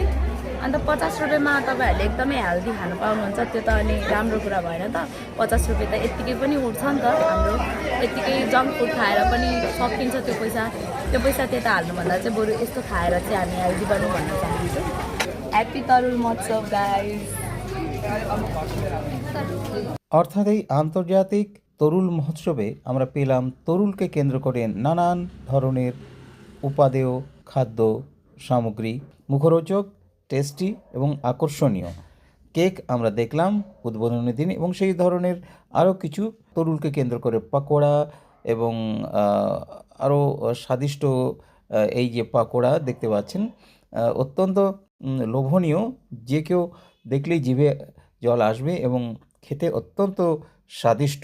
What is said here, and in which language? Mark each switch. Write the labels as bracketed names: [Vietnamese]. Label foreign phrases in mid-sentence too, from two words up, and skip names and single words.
[Nepali] अन्त 50 रुपियाँमा तपाईँहरूले एकदमै हेल्दी खानु पाउनुहुन्छ, त्यो त अनि राम्रो कुरा भएन त। 50 रुपियाँ त यत्तिकै पनि उठ्छ नि त हाम्रो, यत्तिकै [English] junk food [Nepali] खाएर पनि सकिन्छ त्यो पैसा त्यता हाल्नुभन्दा चाहिँ बरु यस्तो खाएर चाहिँ हामी हेल्दी बन्नु भन्न चाहन्छु। ह्याप्पी तरुल महोत्सव गाइज। [Bangla] অর্থাৎ এই আন্তর্জাতিক তরুল মহোৎসবে আমরা পেলাম তরুলকে কেন্দ্র করে নানান ধরনের উপাদেয় খাদ্য সামগ্রী, মুখরোচক, টেস্টি এবং আকর্ষণীয় কেক আমরা দেখলাম উদ্বোধনের দিন এবং সেই ধরনের আরও কিছু তরুলকে কেন্দ্র করে পাকোড়া এবং আরও স্বাদিষ্ট এই যে পাকোড়া দেখতে পাচ্ছেন, অত্যন্ত লোভনীয়, যে কেউ দেখলেই জিভে জল আসবে এবং খেতে অত্যন্ত স্বাদিষ্ট।